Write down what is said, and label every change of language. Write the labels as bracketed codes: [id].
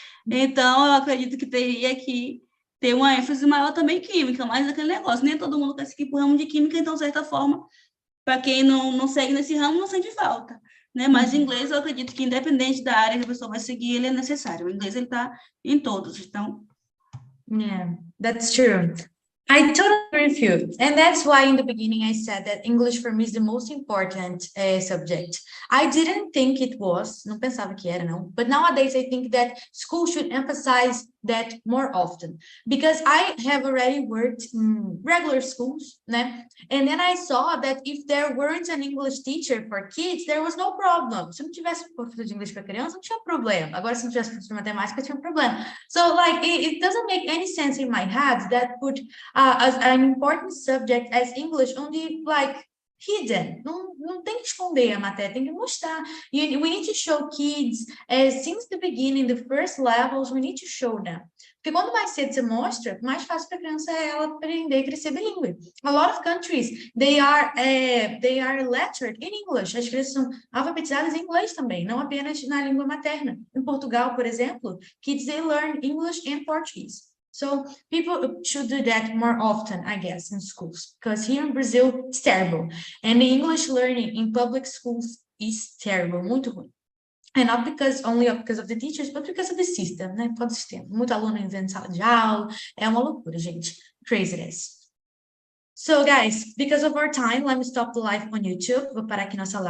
[pt] Então, eu acredito que teria que ter uma ênfase maior também em química, mas aquele negócio, nem todo mundo quer seguir para o ramo de química, então, de certa forma, para quem não segue nesse ramo, não sente falta, né? Mas o inglês, eu acredito que, independente da área que a pessoa vai seguir, ele é necessário. O inglês, ele está em todos, então... [en] Yeah, that's true. I totally agree with you. And that's why in the beginning I said that English for me is the most important subject. I didn't think it was, [pt] não pensava que era, não. [en] But nowadays I think that schools should emphasize that more often. Because I have already worked in regular schools, né? And then I saw that if there weren't an English teacher for kids, there was no problem. [pt] Se não tivesse professor de inglês para criança, não tinha problema. Agora, se não tivesse professor de matemática, tinha um problema. [en] So, like, it doesn't make any sense in my head that put as an important subject as English only, like, hidden. [pt] Não tem que esconder a matéria, tem que mostrar. [en] We need to show kids, since the beginning, the first levels, we need to show them. [pt] Porque quando mais cedo você mostra, mais fácil para a criança é ela aprender e crescer bilíngue. [en] A lot of countries, they are lettered in English. [pt] As crianças são alfabetizadas em inglês também, não apenas na língua materna. Em Portugal, por exemplo, [en] kids, they learn English and Portuguese. So people should do that more often, I guess, in schools, because here in Brazil, it's terrible. And the English learning in public schools is terrible, [pt] muito ruim. [en] And not only because of the teachers, but because of the system, né? [pt] Por causa do sistema. Muito aluno inventa sala de aula, é uma loucura, gente. [en] Craziness. So, guys, because of our time, let me stop the live on YouTube. [pt] Vou parar aqui nossa live.